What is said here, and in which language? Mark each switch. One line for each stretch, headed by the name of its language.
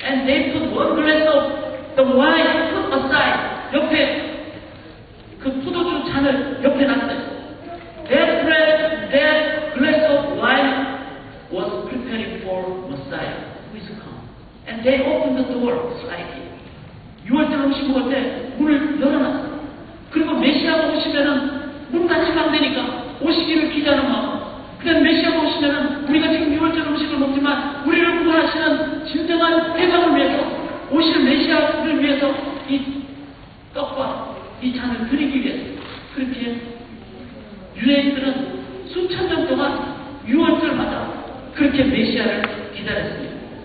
English: they put one glass of the wine put aside.
Korean: 옆에 그 포도주 잔을 옆에 놨어요.
English: That glass of wine was preparing for Messiah who is come. And they opened the door slightly.
Korean: 6월절 음식 먹을 때 문을 열어놨어요. 그리고 메시아가 오시면은 문 닫히면 안 되니까 오시기를 기다리는 마음. 그냥 메시아가 오시면은 우리가 지금 6월절 음식을 먹지만 우리를 구원하시는 진정한 해방을 위해서 오시는 메시아를 위해서 이 떡과 이 잔을 드리기 위해서 그렇게 유대인들은 수천 년 동안 6월절마다 그렇게 메시아를 기다렸습니다.